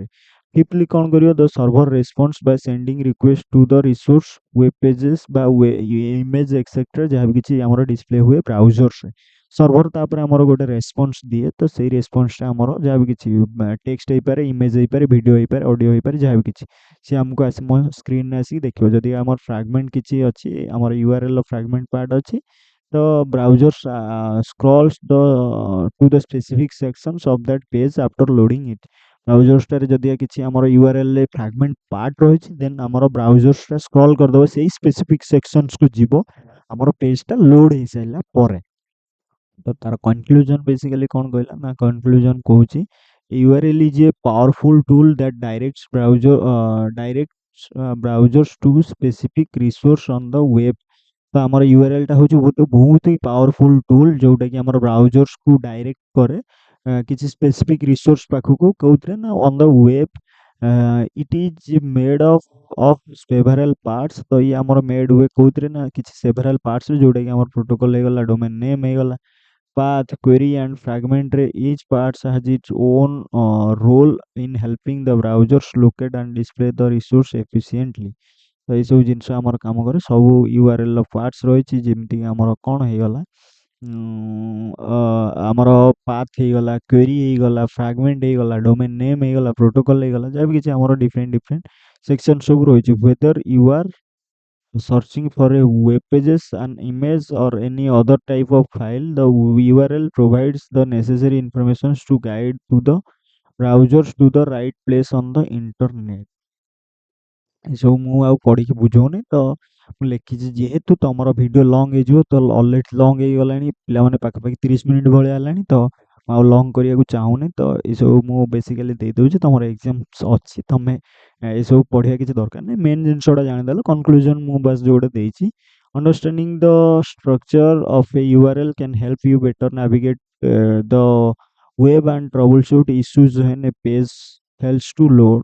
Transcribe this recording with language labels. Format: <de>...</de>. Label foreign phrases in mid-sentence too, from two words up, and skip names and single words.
<en>ଫିଫ୍ଥଲି</en> <or>କ'ଣ କରିବ</or> <en>the server response by sending request to the resource web pages ବା image etcetera</en> <or>ଯାହା ବି କିଛି ଆମର ଡିସପ୍ଲେ ହୁଏ ବ୍ରାଉଜର୍ସରେ। ସର୍ଭର ତାପରେ ଆମର ଗୋଟେ ରେସ୍ପନ୍ସ ଦିଏ ତ ସେଇ ରେସ୍ପନ୍ସଟା ଆମର ଯାହା ବି କିଛି ଟେକ୍ସଟ ହେଇପାରେ ଇମେଜ୍ ହେଇପାରେ ଭିଡ଼ିଓ ହେଇପାରେ ଅଡ଼ିଓ ହେଇପାରେ ଯାହା ବି କିଛି ସିଏ ଆମକୁ ଆସି ମୋ ସ୍କ୍ରିନ୍ରେ ଆସିକି ଦେଖିବ। ଯଦି ଆମର ଫ୍ରାଗମେଣ୍ଟ କିଛି ଅଛି ଆମର URLର</or> <en>fragment part</en> <or>ଅଛି ତ ବ୍ରାଉଜର୍ସ</or> <en>scrolls to the specific sections of that page after loading it।</en> <or>ବ୍ରାଉଜର୍ସଟାରେ ଯଦି କିଛି ଆମର URLରେ</or> <en>fragment part</en> <or>ରହିଛି ଦେନ୍ ଆମର ବ୍ରାଉଜର୍ସଟା ସ୍କ୍ରଲ୍ କରିଦେବ ସେଇ</or> <en>specific sections</en> <or>ଯିବ ଆମର ପେଜଟା ଲୋଡ୍ ହେଇସାରିଲା ପରେ। ତ ତାର କନକ୍ଲୁଜନ ବେସିକାଲି କ'ଣ କହିଲା ନା କନକ୍ଲୁଜନ କହୁଛି</or> <en>URL is a powerful tool that directs browsers to specific resource on the web।</en> <or>ତ ଆମର URLଟା ହେଉଛି ବହୁତ ହି</or> <en>powerful tool</en> <or>ଯେଉଁଟାକି ଆମର ବ୍ରାଉଜର୍ସକୁ ଡାଇରେକ୍ଟ କରେ କିଛି</or> <en>specific resource</en> <or>ପାଖକୁ କେଉଁଥିରେ ନା</or> <en>on the web. it is made of several parts.</en> <or>ତ ଇଏ ଆମର ମେଡ୍ ହୁଏ କେଉଁଥିରେ ନା କିଛି</or> <en>several parts</en> <or>ଯେଉଁଟାକି ଆମର ପ୍ରୋଟୋକଲ୍ ହେଇଗଲା</or> <en>domain name</en> <or>ହେଇଗଲା</or> <en>path query and fragment</en> <or>ରେ</or> <en>each parts has its own role in helping the browsers locate and display the resource efficiently।</en> <or>ତ ଏଇସବୁ ଜିନିଷ ଆମର କାମ କରେ ସବୁ URLର ପାର୍ଟସ୍ ରହିଛି ଯେମିତିକି ଆମର କ'ଣ ହେଇଗଲା ଆମର ପାଥ୍ ହେଇଗଲା କ୍ୱେରି ହେଇଗଲା ଫ୍ରାଗମେଣ୍ଟ ହେଇଗଲା</or> <en>domain name</en> <or>ହେଇଗଲା ପ୍ରୋଟୋକଲ୍ ହେଇଗଲା ଯାହା ବି କିଛି ଆମର</or> <en>different section</en> <or>ସବୁ ରହିଛି।</or> <en>whether you are searching for a web pages an image or any other type of file the URL provides the necessary information to guide to the browsers to the right place on the internet।</en> <or>ଏସବୁ ମୁଁ ଆଉ ପଢ଼ିକି ବୁଝଉନି ତ ମୁଁ ଲେଖିଛି ଯେହେତୁ ତମର ଭିଡ଼ିଓ ଲଙ୍ଗ ହେଇଯିବ ତ ଅଲରେଡ଼ି ଲଙ୍ଗ ହେଇଗଲାଣି ପିଲାମାନେ ପାଖାପାଖି 30 ମିନିଟ୍ ଭଳିଆ ହେଲାଣି ତ ମୁଁ ଆଉ ଲଙ୍ଗ କରିବାକୁ ଚାହୁଁନି ତ ଏସବୁ ମୁଁ ବେସିକାଲି ଦେଇଦେଉଛି ତମର ଏକ୍ଜାମ୍ସ ଅଛି ତମେ ଏସବୁ ପଢ଼ିବା କିଛି ଦରକାର ନାହିଁ ମେନ୍ ଜିନିଷଟା ଜାଣିଦେଲ କନକ୍ଲୁଜନ୍ ମୁଁ ବାସ୍ ଯେଉଁଟା ଦେଇଛି</or> <en>understanding the structure of a URL can help you better navigate the web and troubleshoot issues when a page fails to load.</en>